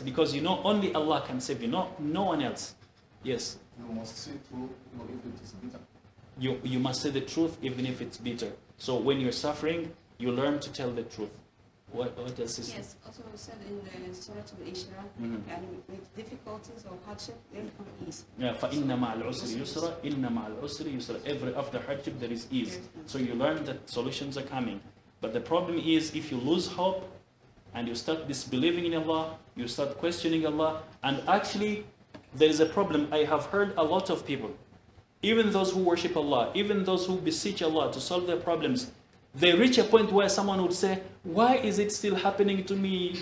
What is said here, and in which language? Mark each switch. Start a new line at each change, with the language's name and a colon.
English: Because only Allah can save you, no one else. Yes. You must say true, if it is bitter. You must say the truth even if it's bitter. So when you're suffering, you learn to tell the truth. What else is Yes, also it said in Surah Al-Isra, and with difficulties or hardship, there come ease.
Arabic: Yeah, فَإِنَّ مَعَ الْعُسْرِ يُسْرًا إِنَّ مَعَ الْعُسْرِ يُسْرًا.
English: After hardship there is ease. So you learn that solutions are coming. But the problem is if you lose hope and you start disbelieving in Allah, you start questioning Allah, and actually there is a problem. I have heard a lot of people, even those who worship Allah, even those who beseech Allah to solve their problems, they reach a point where someone would say, why is it still happening to me?